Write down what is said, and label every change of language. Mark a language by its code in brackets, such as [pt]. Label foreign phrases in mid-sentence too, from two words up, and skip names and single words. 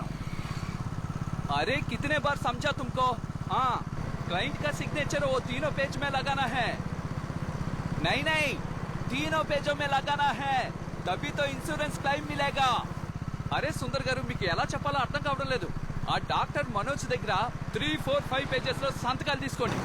[hi] अरे कितने बार समझा तुमको? हाँ, क्लाइंट का सिग्नेचर वो तीनों पेज में लगाना है. नहीं नहीं, तीनों पेजों में लगाना है, तभी तो [en] insurance claim [hi] मिलेगा. [te] अरे सुंदर గారు, మీకు ఎలా చెప్పాలో అర్థం కావడం లేదు. ఆ డాక్టర్ మనోజ్ దగ్గర 3, 4, 5 పేజెస్ లో సంతకాలు తీసుకోండి.